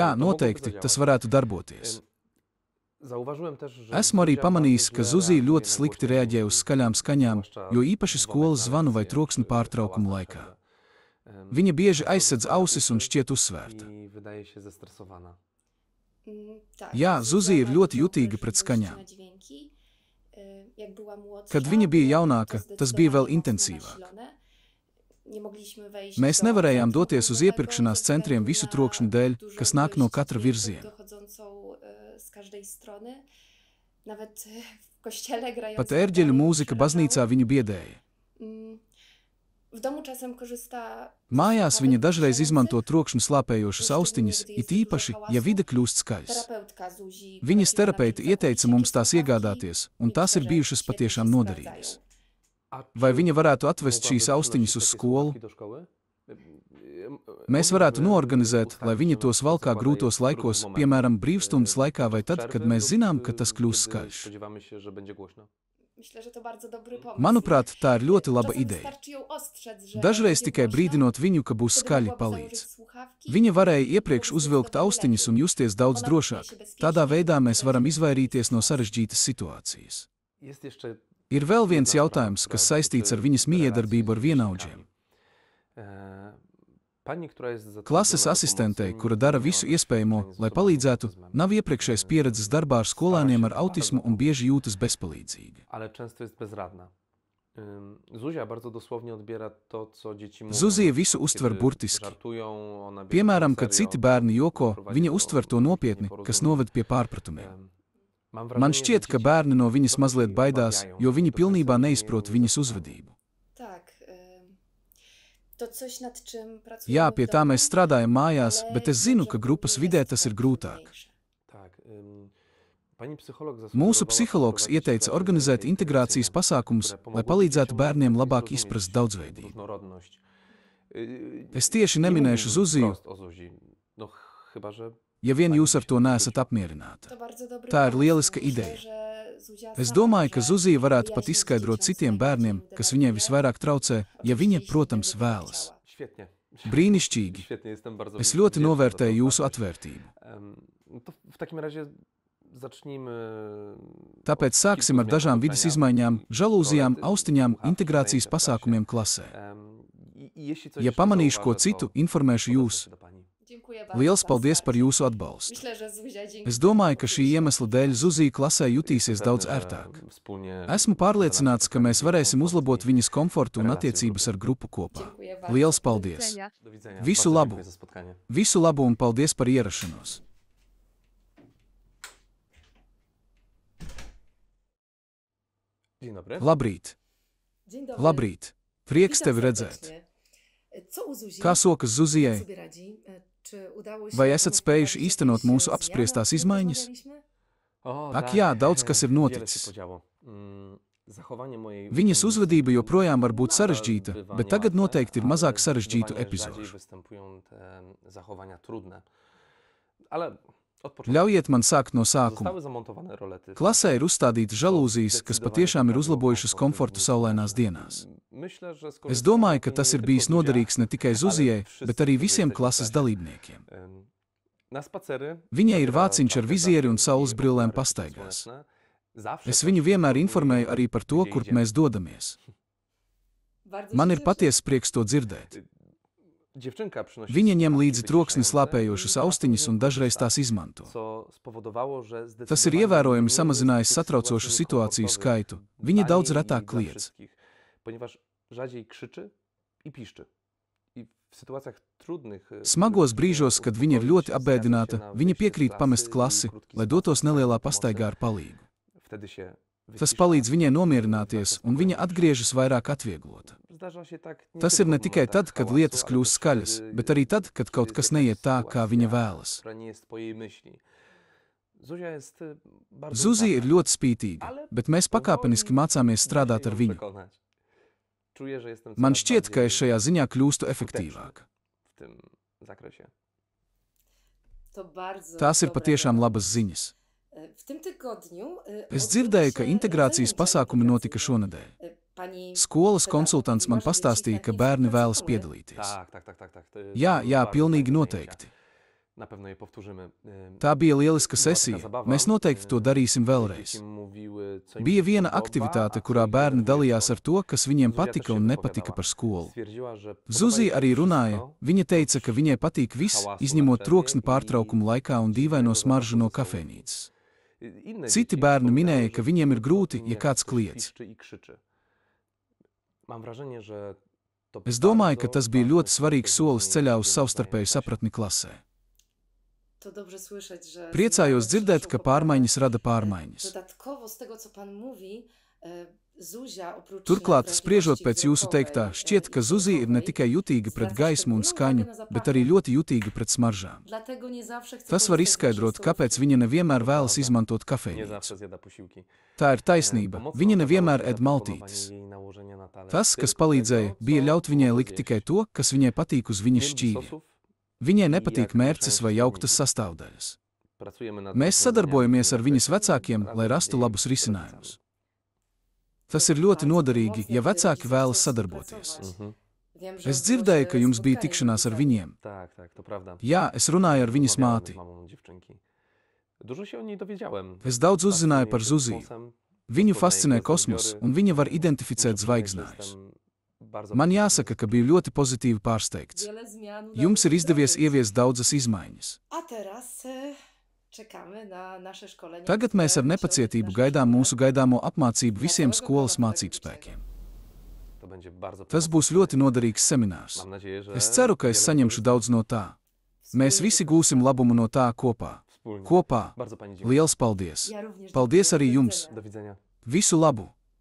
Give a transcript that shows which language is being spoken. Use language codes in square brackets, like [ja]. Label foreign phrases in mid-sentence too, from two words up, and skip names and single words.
[lv] Jā, [pl] To mogłoby [lv] noteikti, [pl] zadziałać. [lv] tas varētu darboties. [pl] Zauważyłem też, że [lv] Esmu arī [pl] Zuzia [lv] pamanījis, [pl] bardzo [lv] ka [pl] źle [lv] Zuzija [pl] reaguje [lv] ļoti [pl] na [lv] slikti [pl] głośne [lv] reaģē uz [pl] dźwięki, [lv] skaļām skaņām, [pl] zwłaszcza [lv] jo īpaši [pl] dzwonek [lv] skolas [pl] na [lv] zvanu vai [pl] lekcję [lv] troksni [pl] czy [lv] pārtraukumu [pl] hałas [lv] laikā. [pl] przerwę. [lv] Viņa bieži [pl] Często [lv] aizsedz [pl] zostaje [lv] ausis un [pl] uszy [lv] šķiet uzsvērta. [pl] I wydaje się zestresowana. Tak, [lv] Jā, Zuzija ir [pl] ma [lv] ļoti [pl] dużą [lv] jutīga pret [pl] wrażliwość [lv] skaņām. [pl] na dźwięki. Jak była młodsza, [lv] Kad viņa bija jaunāka, [pl] to [lv] tas bija vēl [pl] zdecydowanie mocno [lv] intensīvāk. [pl] nasilone. Nie mogliśmy wejść [lv] Mēs [pl] do [lv] nevarējām [pl] centrum [lv] doties uz [pl] handlowego [lv] iepirkšanās [pl] ze [lv] centriem [pl] względu [lv] visu [pl] na [lv] trokšņu dēļ, [pl] dużą [lv] kas nāk no [pl] ilość [lv] katra [pl] dźwięków [lv] virziena. [pl] dochodzącą z każdej strony. Nawet w kościele grając [lv] Pat ērģeļu mūzika baznīcā viņu biedēja. [pl] W domu czasem korzysta [lv] Mājās viņa dažreiz izmanto trokšņu slāpējošas austiņas, it īpaši, ja vide kļūst skaļs. [pl] Terapeutka Zuzi [lv] Viņas [pl] poradziła nam [lv] terapeiti [pl] kilka [lv] ieteica mums tās [pl] słuchawki [lv] iegādāties, un [pl] i [lv] tās ir [pl] myślę, że [lv] bijušas [pl] świetnie [lv] patiešām [pl] się [lv] noderīgas. [pl] sprawdzają. A [lv] Vai [pl] czy [lv] viņa varētu atvest [pl] mogłaby [lv] šīs austiņas [pl] przynosić [lv] uz [pl] takie [lv] skolu? [pl] słuchawki do szkoły? [lv] Mēs varētu noorganizēt, lai viņa tos valkā grūtos laikos, piemēram, brīvstundas laikā vai tad, kad mēs zinām, ka tas kļūs skaļš. [pl] Spodziewamy się, że będzie głośno. Myślę, że to bardzo dobry pomysł. [lv] Manuprāt, tā ir ļoti laba [pl] Czasem [lv] ideja. [pl] wystarczy ją ostrzec, że [lv] Dažreiz [pl] będzie [lv] tikai [pl] głośno, [lv] brīdinot viņu, ka būs [pl] wtedy [lv] skaļi, [pl] mogłaby założyć [lv] palīdz. [pl] słuchawki, [lv] Viņa varēja iepriekš [pl] byłoby [lv] uzvilkt [pl] zdecydowanie [lv] austiņas un [pl] lepiej. [lv] justies daudz [pl] Ona [lv] drošāk. [pl] czuje się bezpiecznie, [lv] Tādā veidā mēs varam [pl] bezpiecznie. [lv] izvairīties no sarežģītas situācijas. [pl] Jest jeszcze [lv] Ir vēl viens [pl] jedna [lv] jautājums, [pl] sprawa, [lv] kas [pl] która [lv] saistīts ar [pl] dotyczy [lv] viņas miedarbību ar [pl] relacji z [lv] vienaudžiem. [pl] Pani, która jest zatrudniona [lv] Klases [pl] do [lv] asistentei, [pl] pomocy [lv] kura dara visu iespējamo, lai palīdzētu, nav iepriekšējas pieredzes darbā ar skolēniem ar autismu un bieži jūtas bezpalīdzīgi. [pl] ale często jest bezradna. Zuzia bardzo dosłownie odbiera to, co dzieci mówią. [lv] Zuzija visu uztver [pl] Kiedy [lv] burtiski. [pl] žartują, ona bierze [lv] Piemēram, [pl] to [lv] kad [pl] serio, [lv] citi bērni joko, [pl] prowadzi [lv] viņa [pl] do [lv] uztver to nopietni, kas noved pie pārpratumiem. [pl] Mam [lv] Man [pl] wrażenie, [lv] šķiet, [pl] że [lv] ka [pl] dzieci [lv] bērni no viņas [pl] trochę [lv] mazliet [pl] jej [lv] baidās, [pl] obawiają, [lv] jo viņi [pl] do [lv] pilnībā [pl] końca [lv] neizprot [pl] nie [lv] viņas [pl] znają. [lv] uzvedību. [pl] Tak. To coś, nad czym pracujemy [lv] Jā, [pl] w [lv] pie tā [pl] domu, [lv] mēs strādājam mājās, [pl] ale [lv] bet es zinu, ka [pl] dzieciom [lv] grupas [pl] jest [lv] vidē tas [pl] to [lv] ir grūtāk. [pl] trudniejsze. Tak. Pani psycholog [lv] Mūsu [pl] zasugerowała [lv] psihologs [pl] wprowadzić [lv] ieteica [pl] klasy [lv] organizēt [pl] integracyjne, [lv] integrācijas pasākumus, [pl] które [lv] lai [pl] pomogłyby [lv] palīdzētu [pl] dzieciom [lv] bērniem [pl] lepiej [lv] labāk [pl] zrozumieć [lv] izprast daudzveidību. [pl] różnorodność. [lv] Es tieši [pl] Nie [lv] neminēšu [pl] mówiłbym [lv] Zuziju, [pl] wprost o Zuzi. No chyba, że [lv] ja vien jūs ar to neesat apmierināti. [pl] To bardzo dobry [lv] Tā ir [pl] pomysł. [lv] lieliska [pl] Myślę, [lv] ideja. [pl] że Zuzia [lv] Es [pl] sama [lv] domāju, ka [pl] może [lv] Zuzija varētu pat [pl] wyjaśnić [lv] izskaidrot [pl] dzieciom [lv] citiem [pl] swoje [lv] bērniem, [pl] dziecięce [lv] kas viņai [pl] denerwuje. [lv] visvairāk traucē, ja [pl] Oczywiście, [lv] viņa, [pl] jeśli [lv] protams, [pl] tego by [lv] vēlas. [pl] chciała. świetnie. [lv] Brīnišķīgi. [pl] Świetnie, jestem bardzo [lv] Es ļoti [pl] wdzięczny za [lv] novērtēju [pl] tą [lv] jūsu [pl] otwartość. [lv] atvērtību. [pl] No to w takim razie zacznijmy. [lv] Tāpēc sāksim ar dažām vidas izmaiņām, žalūzijām, austiņām, integrācijas pasākumiem klasē. Ja pamanīšu ko citu, informēšu jūs. [pl] Dziękuję bardzo [lv] Liels [pl] za [lv] paldies par [pl] wsparcie. [lv] jūsu atbalstu. [pl] Myślę, że Zuzia dzięki [lv] Es domāju, ka [pl] temu [lv] šī iemesla dēļ Zuzija klasē jutīsies [pl] Jestem [lv] daudz [pl] pewny, że [lv] ērtāk. [pl] wspólnie [lv] Esmu pārliecināts, ka mēs varēsim uzlabot viņas komfortu un [pl] relāciju [lv] attiecības grupā. ar grupu kopā. [pl] Dziękuję bardzo. [lv] Liels [pl] Do [lv] paldies! [pl] widzenia. Do widzenia. [lv] Visu [pl] Bardzo [lv] labu. [pl] dziękuję za spotkanie. [lv] Visu labu un paldies par ierašanos! [pl] Dzień dobry. [lv] Labrīt! [pl] Dzień dobry. [lv] Labrīt! Prieks [pl] Witam [lv] tevi redzēt! [pl] serdecznie. Co u Zuzi? [lv] Kā sokas [pl] Jak [lv] Zuzijai? [pl] sobie radzi? Czy udało się [lv] Vai esat [pl] wprowadzić [lv] spējuši īstenot [pl] jakieś [lv] mūsu [pl] zmiany, [lv] apspriestās [pl] o których [lv] izmaiņas? [pl] rozmawialiśmy? O, [lv] Ak jā, daudz kas ir [pl] Wiele [lv] noticis. [pl] się podziało. Zachowanie mojej [lv] Viņas uzvedība joprojām var būt [pl] nadal [lv] sarežģīta, [pl] bywa [lv] bet tagad [pl] niełatwe, [lv] noteikti ir [pl] ale [lv] mazāk sarežģītu [pl] zdecydowanie [lv] epizodu. [pl] rzadziej występują te zachowania trudne. Ale od początku [lv] Ļaujiet man sākt no sākuma. [pl] zostały zamontowane rolety. [lv] Klasē ir uzstādīta žalūzijas, kas patiešām ir uzlabojušas komfortu saulainās dienās. [pl] Myślę, że [lv] Es domāju, ka tas ir bijis noderīgs ne tikai Zuzijai, bet arī visiem klases dalībniekiem. [pl] Na spacery. [lv] Viņai ir vāciņš ar vizieri un saules brillēm pastaigās. Es viņu vienmēr informēju arī par to, kur mēs dodamies. [pl] Bardzo [lv] Man [pl] się [lv] ir [pl] cieszę. [lv] patiesa prieks to dzirdēt. [pl] Dziewczynka przynosi [lv] Viņa ņem [pl] słuchawki [lv] līdzi troksni [pl] wyciszające [lv] slāpējošas [pl] i [lv] austiņas un dažreiz [pl] korzysta, [lv] tās izmanto. [pl] co spowodowało, że [lv] Tas ir [pl] zdecydowanie [lv] ievērojami [pl] mniej [lv] samazinājis [pl] jest tych [lv] satraucošu [pl] sytuacji [lv] situāciju [pl] komfortowych [lv] skaitu. [pl] dla [lv] Viņa daudz [pl] niej i [lv] retāk [pl] dla [lv] kliedz. [pl] wszystkich, ponieważ rzadziej krzyczy i piszczy. I w sytuacjach trudnych, [lv] Smagos brīžos, kad viņa ir ļoti apbēdināta, viņa piekrīt pamest klasi, lai dotos nelielā pastaigā ar palīgu. [pl] Wtedy się [lv] Tas [pl] wycisza. [lv] palīdz viņai nomierināties, un viņa atgriežas vairāk atvieglota. [pl] Zdarza się tak nie [lv] Tas [pl] tylko [lv] ir ne [pl] w [lv] tikai [pl] momentach [lv] tad, kad [pl] hałasu, [lv] lietas [pl] ale [lv] kļūst [pl] też [lv] skaļas, [pl] wtedy, [lv] bet arī tad, kad kaut [pl] jest [lv] kas [pl] jakaś [lv] neiet tā, kā viņa [pl] sytuacja, [lv] vēlas. [pl] która nie jest po jej myśli. Zuzia jest bardzo [lv] Zuzija ir [pl] uparta. [lv] ļoti spītīga, bet mēs pakāpeniski mācāmies strādāt ar viņu. [pl] Przekonać. Czuję, że jestem [lv] Man [pl] coraz [lv] šķiet, ka es [pl] bardziej [lv] šajā ziņā kļūstu [pl] skuteczny [lv] efektīvāk. [pl] w tym zakresie. To bardzo [lv] Tās ir [pl] dobre [lv] patiešām [pl] nowiny. [lv] labas ziņas. [pl] W tym tygodniu [lv] Es [pl] odbyły [lv] dzirdēju, ka [pl] się [lv] integrācijas [pl] zajęcia [lv] pasākumi notika [pl] integracyjne. [lv] šonadēļ. [pl] Pani [lv] Skolas [pl] pedagog [lv] konsultants man [pl] mówiła, że dzieci [lv] pastāstīja, ka [pl] chętnie [lv] bērni vēlas [pl] współpracowały. [lv] piedalīties. [pl] Tak. To [lv] Jā, [pl] były [lv] jā, [pl] bardzo [lv] pilnīgi [pl] fajne [lv] noteikti. [pl] zajęcia. Na pewno je powtórzymy. [lv] Tā bija lieliska [pl] Była taka [lv] sesija. [pl] zabawa, [lv] Mēs noteikti to darīsim [pl] dzieci [lv] vēlreiz. [pl] mówiły, co im [lv] Bija [pl] się [lv] viena [pl] podoba, [lv] aktivitāte, [pl] a co [lv] kurā [pl] im [lv] bērni [pl] denerwuje [lv] dalījās ar to, kas viņiem [pl] Zuzia [lv] patika [pl] też [lv] un [pl] się [lv] nepatika [pl] wypowiadała. [lv] par skolu. [pl] Stwierdziła, że podoba jej [lv] Zuzija [pl] się [lv] arī runāja. [pl] wszystko, [lv] Viņa teica, ka viņai patīk viss, [pl] hałasu [lv] izņemot [pl] na [lv] troksni [pl] przerwie [lv] pārtraukumu laikā un dīvaino smaržu no kafejnīcas. [pl] Inne [lv] Citi [pl] dzieci [lv] bērni [pl] wspominały, [lv] minēja, [pl] że [lv] ka viņiem ir grūti, ja [pl] jak [lv] kāds [pl] ktoś [lv] kliedz. [pl] piszczy i krzyczy. Mam wrażenie, że to [lv] Es domāju, ka [pl] bardzo [lv] tas bija [pl] ważny [lv] ļoti svarīgs [pl] krok [lv] solis ceļā uz [pl] w [lv] savstarpēju [pl] czasie. [lv] sapratni klasē. [pl] To dobrze słyszeć, że [lv] Priecājos [pl] zmiany [lv] dzirdēt, [pl] przynoszą [lv] ka [pl] poprawę. [lv] pārmaiņas rada pārmaiņas. [pl] Dodatkowo z tego, co Pan mówi, Zuzia oprócz [lv] Turklāt, spriežot pēc jūsu [pl] wrażliwości [lv] teiktā, [pl] wzrokowej, [lv] šķiet, ka Zuzija ir ne tikai jutīga pret gaismu un skaņu, bet arī ļoti jutīga pret smaržām. [pl] Dlatego nie zawsze chce [lv] Tas var [pl] korzystać ze [lv] izskaidrot, [pl] stołówki. [lv] kāpēc viņa nevienmēr vēlas izmantot [pl] Nie [lv] kafejnīcu. [pl] zawsze zjada posiłki. [lv] Tā ir taisnība. [pl] Pomocne [lv] Viņa [pl] okazało [lv] nevienmēr [pl] się [lv] ēd [pl] zaproponowanie [lv] maltītes. [pl] jej nałożenia na talerz [lv] Tas, kas [pl] tylko [lv] palīdzēja, [pl] tego, [lv] bija [pl] co [lv] ļaut viņai [pl] mogła [lv] likt [pl] zjeść. [lv] tikai to, kas viņai patīk uz viņas [pl] Nie lubi [lv] šķīvja. [pl] sosów. [lv] Viņai nepatīk [pl] Jak [lv] mērces [pl] mieszają [lv] vai [pl] się [lv] jauktas mīklu. sastāvdaļas. [pl] Pracujemy nad [lv] Mēs sadarbojamies ar viņas vecākiem, lai rastu labus risinājumus. Tas ir ļoti noderīgi, ja vecāki vēlas sadarboties. [pl] Wiem, że [lv] Es [pl] odbyło [lv] dzirdēju, [pl] się [lv] ka jums bija [pl] spotkanie [lv] tikšanās ar [pl] z [lv] viņiem. [pl] Tak, to prawda. [lv] Jā, es runāju ar viņas [pl] Rozmawiałem [lv] māti. [pl] z mamą dziewczynki. Dużo się o niej dowiedziałem. [lv] Es daudz uzzināju par [pl] Fascynuje się [lv] Zuziju. [pl] kosmosem, [lv] Viņu [pl] poznaje [lv] fascinē [pl] gwiazdodzbiory. [lv] kosmos, un viņa var identificēt [pl] Muszę przyznać, że [lv] zvaigznājus. [pl] jestem bardzo [lv] Man [pl] pozytywnie [lv] jāsaka, ka biju ļoti pozitīvi pārsteigts. [pl] Wiele zmian udało [lv] Jums ir [pl] się [lv] izdevies [pl] wdrożyć. [lv] ieviest daudzas izmaiņas. [pl] A teraz czekamy na nasze szkolenia. [lv] Tagad mēs ar [pl] które [lv] nepacietību [pl] się [lv] gaidām [pl] odbędzie w [lv] mūsu gaidāmo apmācību visiem skolas mācībspēkiem. [pl] To będzie bardzo [lv] Tas [pl] pomocne. [lv] būs ļoti noderīgs seminārs. [pl] Mam nadzieję, że [lv] Es ceru, ka es [pl] wiele [lv] saņemšu daudz no tā. Mēs [pl] Wspólnie [lv] visi gūsim labumu no tā kopā. [pl] Wspólnie. [lv] Kopā. [pl] Bardzo pani dziękuję. [lv] Liels paldies! [pl] Ja również [lv] Paldies [pl] dziękuję. [lv] arī [pl] Do [lv] jums. [pl] widzenia. Do widzenia. [lv] Visu labu!